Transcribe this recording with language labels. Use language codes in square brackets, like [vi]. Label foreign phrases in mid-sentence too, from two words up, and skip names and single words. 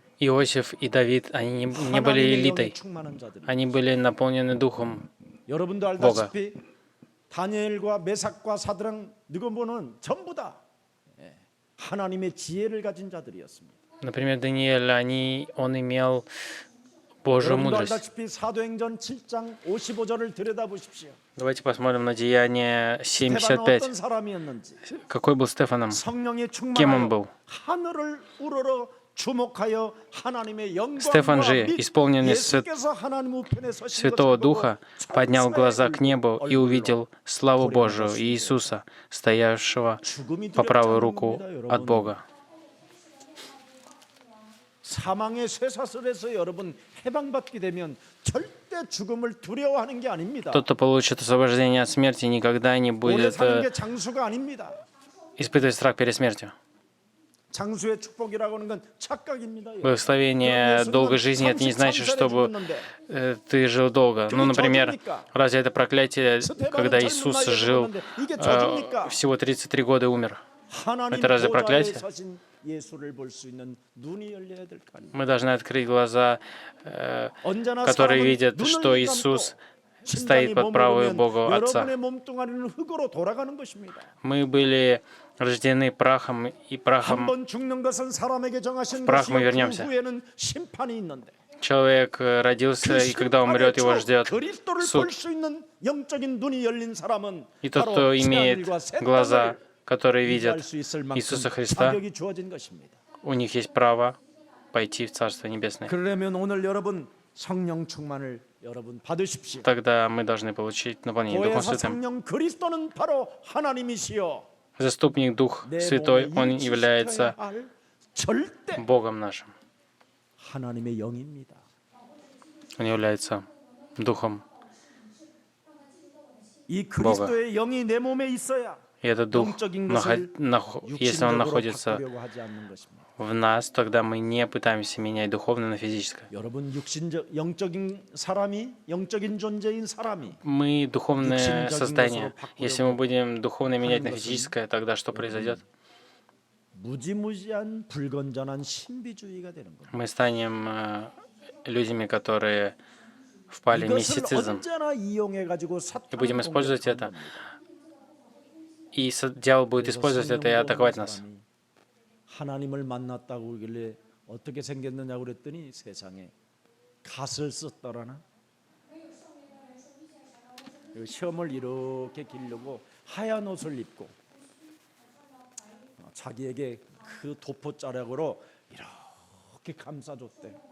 [ru] Иосиф и Давид, они не были [ko] 하나님의 영에 [ru] элитой. [ko] 충만한 자들이. [ru] Они были наполнены Духом. [ko] 여러분도 알다시피 다니엘과 메삭과 사드랑 느고모는 전부 다 하나님의 지혜를 가진 자들이었습니다. [ru] Например, Даниэль, он имел Божью [ko] 여러분도 [ru] мудрость. [ko] 알다시피 사도행전 7장 55절을 들여다보십시오. [ru] Давайте посмотрим на Деяние [ko] 스테반은 [ru] 7:55. [ko] 어떤 사람이었는지 [ru] Какой был Стефаном? [ko] 성령에 [ru] Кем он [ko] 충만하여 [ru] был? [ko] 하늘을 우러러 주목하여 하나님의 [ru] Стефан же, [ko] 영광과 및 [ru] исполненный [ko] 예수께서 하나님 우편에 서신 [ru] Святого [ko] 것을 보고 [ru] Духа, поднял глаза к небу и [ko] 얼굴로 [ru] увидел славу Божию и Иисуса, стоявшего [ko] 죽음이 [ru] по правую [ko] 두렵지 [ru] руку [ko] 않습니다, [ru] от [ko] 여러분. [ru] Бога. [ko] 사망의 쇠사슬에서 여러분 해방받게 되면 절대 죽음을 두려워하는 게 아닙니다. [ru] Тот, кто получит освобождение от смерти, никогда не [ko] 오래 [ru] будет [ko] 사는 게 장수가 아닙니다. [ru] испытывать страх перед смертью. [ko] 장수의 축복이라고 하는 건 착각입니다. [ru] Благословение долгой жизни — это не значит, чтобы ты жил долго. Ну, например, разве это проклятие, когда Иисус жил всего 33 года и умер? [ko] 하나님 [ru] Это разве [ko] 보좌에 [ru] проклятие? [ko] 서신 예수를 볼 수 있는 눈이 열려야 될 거 아닙니까? [ru] Мы должны открыть глаза, [ko] 언제나 [ru] которые [ko] 사람은 [ru] видят, [ko] 눈을 [ru] что [ko] 감고 [ru] Иисус [ko] 심장이 [ru] стоит под правой [ko] 머무르면 [ru] Бога Отца. [ko] 여러분의 몸뚱아리는 흙으로 돌아가는 것입니다. [ru] Мы были рождены прахом, и прахом [ko] 한번 죽는 것은 사람에게 정하신 [ru] прах мы [ko] 것이요 [ru] вернемся. [ko] 그 후에는 심판이 있는데 [ru] человек родился, и когда умрет, его ждет [ko] 그리스도를 [ru] суд. [ko] 볼 수 있는 영적인 눈이 열린 사람은 [ru] И тот, [ko] 바로 [ru] кто имеет [ko] 지하늘과 새 [ru] глаза, [ko] 땅을 [ru] которые [ko] 이해할 [ru] видят [ko] 수 있을 만큼 [ru] Иисуса Христа, [ko] 자격이 주어진 것입니다. [ru] у них есть право пойти в Царство Небесное. [ko] 그러려면 오늘 여러분 성령 충만을 여러분 받으십시오. [ru] Тогда мы должны получить наполнение Духом [ko] 보혜사 [ru] Святым. [ko] 성령 그리스도는 바로 하나님이시여 [ru] Заступник Дух [ko] 내 [ru] Святой, [ko] 몸에 [ru] Он [ko] 일치시켜야 [ru] является [ko] 할 절대 [ru] Богом нашим. [ko] 하나님의 영입니다. [ru] Он является Духом. [ko] 이 그리스도의 영이 내 몸에 있어야 [ru] И этот Дух, [ko] 영적인 것을 [ru] если Он [ko] 육신적으로 [ru] находится [ko] 바꾸려고 하지 않는 것입니다. [ru] в нас, тогда мы не пытаемся менять духовное на физическое. [ko] 여러분 영적인 사람이 영적인 존재인 사람이 [ru] Мы духовное [ko] 육신적인 [ru] создание. [ko] 것으로 [ru] Если мы будем духовно менять на [ko] 것은 [ru] физическое, тогда что произойдет? [ko] 무지무지한 불건전한 신비주의가 되는 겁니다. [ru] Мы станем людьми, которые впали в [ko] 이것을 [ru] мистицизм. [ko] 언제나 이용해 가지고 [ru] И будем [ko] 사탄을 [ru] использовать [ko] 공격하는 [ru] это. [ko] 겁니다. [ru] И дьявол будет [ko] 그래서 [ru] использовать это и [ko] 성령으로 [ru] атаковать [ko] 온 [ru] нас. [ko] 사람이 하나님을 만났다고 그러길래 어떻게 생겼느냐고 그랬더니 세상에 갓을 썼더라나 시험을 이렇게 기르고 하얀 옷을 입고 자기에게 그 도포자락으로 이렇게 감싸줬대.